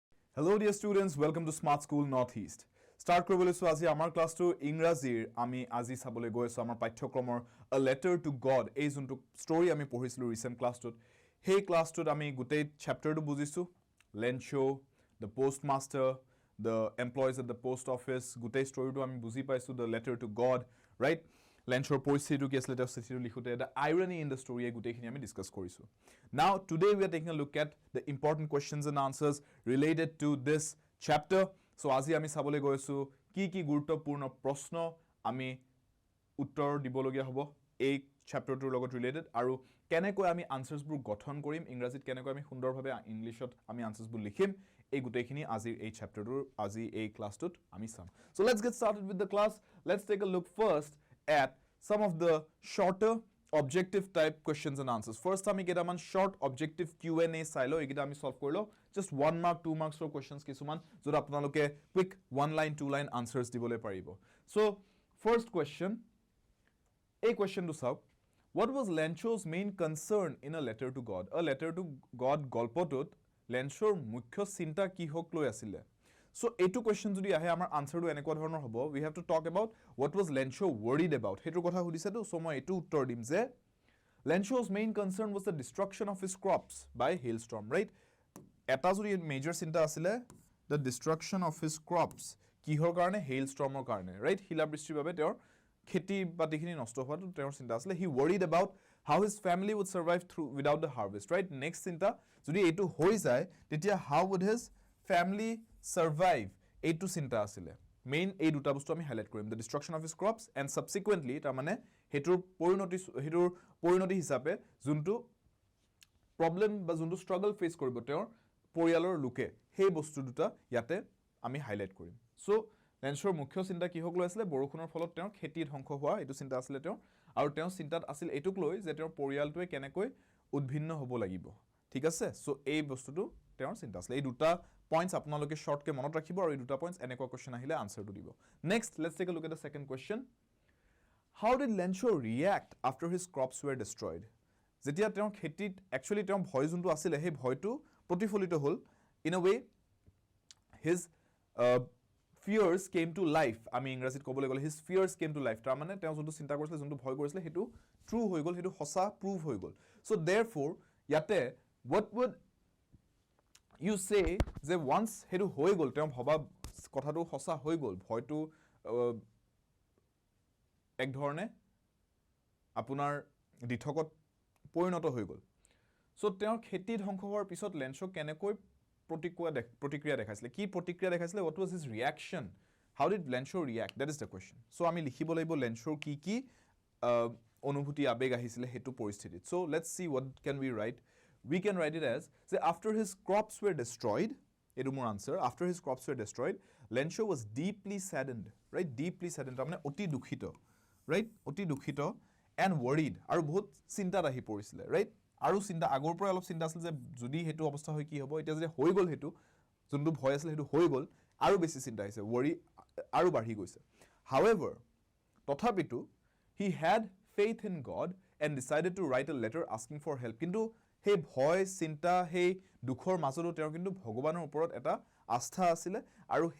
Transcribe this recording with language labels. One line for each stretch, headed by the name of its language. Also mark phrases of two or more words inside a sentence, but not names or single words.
English: Hello dear students, welcome to Smart School Northeast.
Assamese: Start কৰিবলৈ সো আজি আমাৰ ক্লাছটো ইংৰাজীৰ আমি আজি চাবলৈ গৈ আছো আমাৰ পাঠ্যক্ৰমৰ A Letter to God এই যোনটো ষ্টৰী আমি পঢ়িছিলো
English: recent classটোত
Assamese: সেই ক্লাছটোত আমি গোটেই চ্যাপ্টাৰটো বুজিছো লেঞ্চো
English: the postmaster the employees at the post office
Assamese: গোটেই ষ্টৰীটো আমি বুজি
English: পাইছো the letter to God right
Assamese: লেঞ্চৰ পৰিস্থিতিটো কি আছিল তেওঁ চিঠিটো লিখোতে
English: the irony in the story
Assamese: গোটেইখিনি আমি ডিসকাস কৰিছো
English: now today we are taking a look at the important questions and answers related to this chapter so
Assamese: আজি আমি চাবলৈ গৈ আছো কি গুৰুত্বপূৰ্ণ প্ৰশ্ন আমি উত্তৰ দিবলগীয়া হ'ব এই চ্যাপ্টাৰটোৰ লগত ৰিলেটেড আৰু কেনেকৈ আমি আনসাৰ্সবোৰ গঠন কৰিম ইংৰাজীত কেনেকৈ আমি সুন্দৰভাৱে ইংলিশত আমি আনসাৰ্সবোৰ লিখিম এই গোটেইখিনি আজিৰ এই চ্যাপ্টাৰটোৰ আজি এই ক্লাছটোত আমি চাম
English: so let's get started with the class let's take a look first at some of the shorter objective type questions and answers first
Assamese: আমি কেইটামান
English: short objective Q&A
Assamese: চাইলো এইকেইটা আমি সলভ কৰিলো
English: just 1 mark 2 marks for questions
Assamese: কিছুমান যত আপোনালোকে
English: quick 1 line 2 line answers
Assamese: দিবলৈ পাৰিব
English: so first question a question to solve what was Lencho's main concern in a letter to God a letter to God
Assamese: গল্পটোত লেঞ্চৰ মুখ্য চিন্তা কি হক লৈ আছিল
English: so
Assamese: এইটো
English: question
Assamese: যদি আহে আমাৰ আনসাৰটো এনেকুৱা ধৰণৰ হ'ব
English: we have to talk about what was Lencho worried about
Assamese: হেতু কথা সুধিছে তো
English: so
Assamese: মই এইটো উত্তৰ দিম যে
English: Lencho's main concern was the destruction of his crops by hailstorm right
Assamese: এটা যদি মেজৰ চিন্তা আছিল
English: the destruction of his crops
Assamese: কিহৰ কাৰণে
English: hailstormৰ কাৰণে right
Assamese: শিলাবৃষ্টিৰ বাবে তেওঁৰ খেতি বাতিখিনি নষ্ট হোৱাটো তেওঁৰ চিন্তা আছিল
English: he worried about how his family would survive through without the harvest right next
Assamese: চিন্তা যদি এটো হৈ যায় তেতিয়া
English: how would his family survive
Assamese: এইটো চিন্তা আছিল মেইন এই দুটা বস্তু আমি হাইলাইট কৰিম
English: the destruction of his crops and subsequently
Assamese: তাৰ মানে হেতুৰ পৰিণতি হিচাপে যোনটো প্ৰবলেম বা যোনটো
English: struggle face
Assamese: কৰিব তেওঁৰ পৰিয়ালৰ লোকে সেই বস্তু দুটা ইয়াতে আমি হাইলাইট কৰিম সো লেঞ্চৰ মুখ্য চিন্তা কি হক লৈ আছিল বৰষুণৰ ফলত তেওঁৰ খেতি ধ্বংস হোৱা এটো চিন্তা আছিল তেওঁৰ আৰু তেওঁৰ চিন্তাত আছিল এটুক লৈ যে তেওঁৰ পৰিয়ালটোৱে কেনেকৈ উদ্ভিন্ন হ'ব লাগিব ঠিক আছে সো এই বস্তুটো তেওঁৰ চিন্তা আছিল এই দুটা পইণ্টস আপোনালোকে শৰ্ট কে মনত ৰাখিব আৰু এই দুটা পইণ্টস এনেকুৱা কোৱেশ্চন আহিলে আনসাৰটো দিব
English: next let's take a look at the second question how did Lencho react after his crops were destroyed
Assamese: যেতিয়া তেওঁৰ খেতিত একচুয়ালি তেওঁৰ ভয় যোনটো আছিল সেই ভয়টো প্ৰতিফলিত হ'ল
English: in a way his fears came to life
Assamese: আমি ইংৰাজীত ক'বলৈ গ'লে
English: his fears came to life
Assamese: তাৰ মানে তেওঁ যোনটো চিন্তা কৰিছিল যোনটো ভয় কৰিছিল হেতু ট্ৰু হৈ গ'ল হেতু সঁচা প্ৰুভ হৈ গ'ল
English: so therefore
Assamese: ইয়াতে
English: what would you say
Assamese: যে once হেতু হৈ গ'ল তেওঁ ভবা কথাটো সঁচা হৈ গ'ল ভয়টো এক ধৰণে আপোনাৰ দিঠকত পৰিণত হৈ গ'ল so তেওঁৰ খেতি ধ্বংস হোৱাৰ পিছত লেঞ্চো কেনেকৈ প্ৰতিক্ৰিয়া দেখাইছিল কি প্ৰতিক্ৰিয়া দেখাইছিল
English: what was his reaction how did Lencho react that is the question so
Assamese: আমি লিখিব লাগিব লেঞ্চৰ কি অনুভূতি আবেগ আহিছিল হেতু পৰিস্থিতিত
English: so let's see what can we can write it as say after his crops were destroyed etu more answer after his crops were destroyed Lencho was deeply saddened right deeply saddened
Assamese: তাৰমানে অতি দুখিত
English: right
Assamese: অতি দুখিত
English: and worried
Assamese: আৰু বহুত চিন্তাত আহি পৰিছিল
English: right
Assamese: আৰু চিন্তা আগৰ পৰা অলপ চিন্তা আছিল যে যদি হেতু অৱস্থা হয় কি হ'ব এটা যদি হৈ গ'ল হেতু যোনটো ভয় আছিল হেতু হৈ গ'ল আৰু বেছি চিন্তা আহিছে worry আৰু বাঢ়ি গৈছে however তথাপিতো
English: he had faith in God and decided to write a letter asking for help
Assamese: কিন্তু হে ভয় চিন্তা হে দুখৰ মাজতো তেওঁ কিন্তু ভগৱানৰ ওপৰত এটা আস্থা আছিল আৰু হে